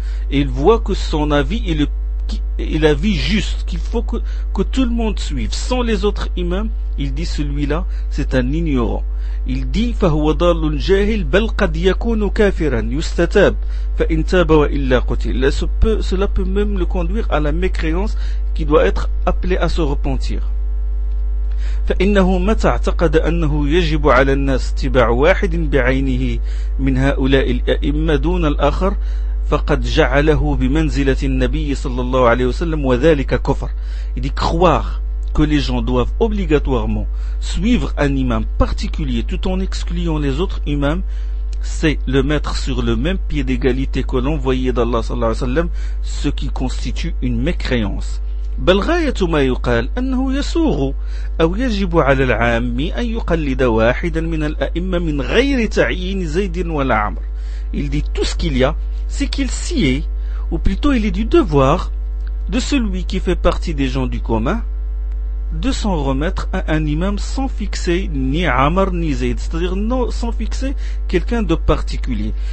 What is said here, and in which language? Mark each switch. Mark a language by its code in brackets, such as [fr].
[fr] Et il voit que son avis est le et la vie juste qu'il faut que tout le monde suive sans les autres imams, il dit celui-là c'est un ignorant. Il dit [ar] فهو ضال جاهل بل قد يكون كافرا يستتاب فإن تاب وإلا قتل. [fr] Cela peut même le conduire à la mécréance qui doit être appelé à se repentir. [ar] فإنه متى اعتقد أنه يجب على الناس اتباع واحد بعينه من هؤلاء الأئمة دون الآخر فقد جعله بمنزلة النبي صلى الله عليه وسلم وذلك كفر. [fr] Il dit croire que les gens doivent obligatoirement suivre un imam particulier tout en excluant les autres imams, c'est le mettre sur le même pied d'égalité que l'envoyé d'Allah [ar] صلى الله عليه وسلم, [fr] ce qui constitue une mécréance. [ar] بل غاية ما يقال أنه يسوغ أو يجب على العام أن يقلد واحدا من الأئمة من غير تعيين زيد ولا عمر. [fr] Il dit tout ce qu'il y a, c'est qu'il s'y est, ou plutôt il est du devoir de celui qui fait partie des gens du commun de s'en remettre à un imam sans fixer ni Amr ni Zayd, c'est-à-dire non, sans fixer quelqu'un de particulier.